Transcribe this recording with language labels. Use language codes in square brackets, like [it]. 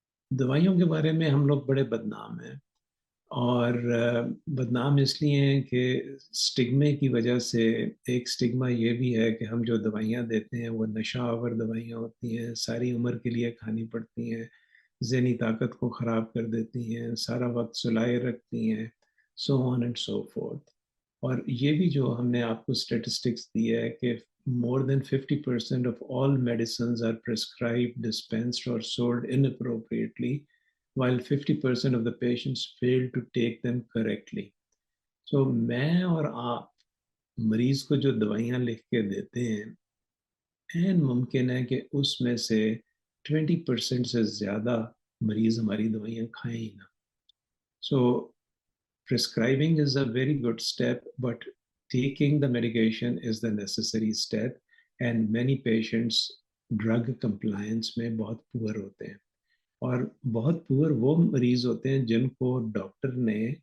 [ur] دوائیوں کے بارے میں ہم لوگ بڑے بدنام ہیں, اور بدنام اس لیے ہیں کہ سٹگمے کی وجہ سے. ایک سٹگما یہ بھی ہے کہ ہم جو دوائیاں دیتے ہیں وہ نشہ آور دوائیاں ہوتی ہیں, ساری عمر کے لیے کھانی پڑتی ہیں, ذہنی طاقت کو خراب کر دیتی ہیں, سارا وقت سلائے رکھتی ہیں, [en] so on and so forth. [ur] اور یہ بھی جو ہم نے آپ کو اسٹیٹسٹکس دی ہے کہ [en] more than 50% of all medicines are prescribed, dispensed or sold inappropriately, while 50% of the patients fail to take them correctly. [ur] So میں اور آپ مریض کو جو دوائیاں لکھ کے دیتے ہیں این ممکن ہے کہ اس میں سے 20% سے زیادہ مریض ہماری دوائیاں کھائیں ہی نہ. [en] So prescribing is a very good step, but taking the medication is the necessary step, and many patients drug compliance [ur] میں بہت پور ہوتے ہیں, اور بہت پور وہ مریض ہوتے ہیں جن کو ڈاکٹر نے